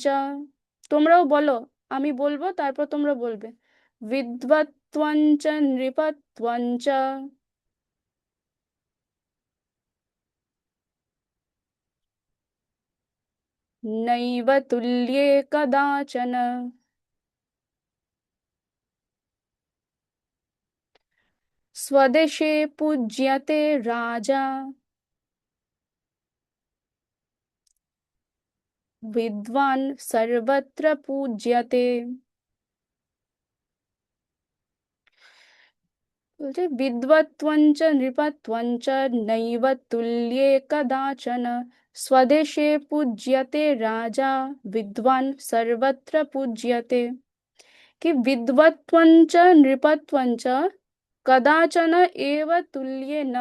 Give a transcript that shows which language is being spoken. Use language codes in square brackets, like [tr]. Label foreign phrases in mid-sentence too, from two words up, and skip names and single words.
[bn] তোমরাও বলো, আমি বলবো তারপর তোমরা বলবে। [sa] বিদ্বত্ত্বঞ্চ নৃপত্বঞ্চ নৈব তুল্যে কদাচন। स्वदेशे पूज्यते राजा विद्वान् सर्वत्र पूज्यते। [bn] বলছে [sa] বিদ্বত্ত্বঞ্চ নৃপত্বঞ্চ নৈব তুল্যে কদাচন স্বদেশে পূজ্যতে রাজা বিদ্বান সর্বত্র পূজ্যতে। কি বিদ্বত্ত্বঞ্চ নৃপত্বঞ্চ কদাচন এব তুল্যে ন।